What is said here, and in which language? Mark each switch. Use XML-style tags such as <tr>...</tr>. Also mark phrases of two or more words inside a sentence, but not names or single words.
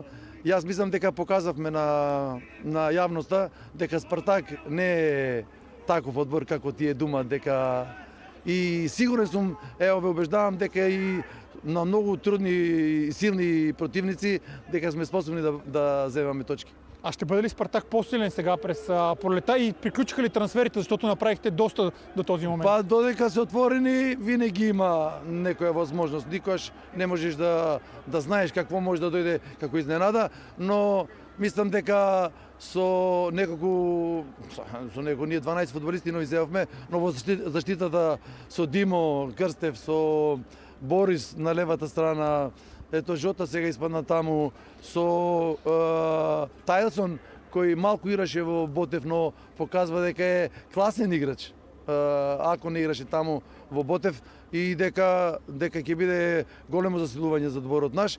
<mk>Јас мислам дека показавме на јавноста дека Спартак не е таков одбор како тие думат, дека и сигурен сум, ве убеждавам дека и на многу трудни и силни противници дека сме способни да земаме точки.</mk> <bg>А ще бъде ли Спартак по-силен сега през пролета и приключиха ли трансферите, защото направихте доста до този момент?</bg> <mk>Па додека се отворени, винаги има некоја возможност. Никош не можеш да знаеш какво може да дојде како изненада, но мислам дека со неколку ние 12 фудбалисти нови земавме, но во заштитата со Димо Крстев, со Борис на левата страна, ето Жота сега испадна таму, со Тајлсон, кој малку играше во Ботев, но показва дека е класен играч, ако не играше таму во Ботев, и дека ќе биде големо засилување за одборот наш.</mk>